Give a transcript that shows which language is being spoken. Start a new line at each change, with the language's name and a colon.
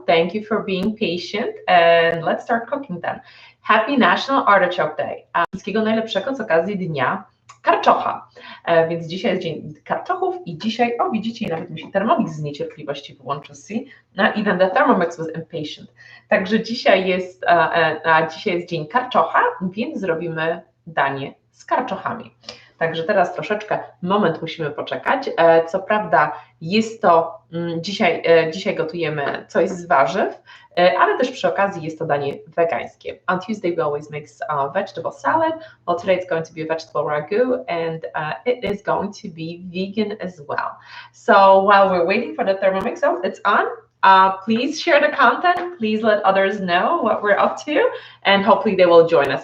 English: Thank you for being patient and let's start cooking then. Happy National Artichoke Day.
Polish: Wszystkiego najlepszego z okazji Dnia Karczocha. Więc dzisiaj jest Dzień Karczochów i dzisiaj, widzicie, nawet mi się Thermomix z niecierpliwości wyłączył.
English: Even the Thermomix was impatient.
Polish: Także dzisiaj jest Dzień Karczocha, więc zrobimy danie z karczochami. Także teraz moment musimy poczekać. Co prawda jest to, dzisiaj gotujemy coś z warzyw, ale też przy okazji jest to danie wegańskie.
English: On Tuesday we always make vegetable salad. Well, today it's going to be a vegetable ragout and it is going to be vegan as well. So while we're waiting for the Thermomix, it's on. Please share the content. Please let others know what we're up to, and hopefully they will join us.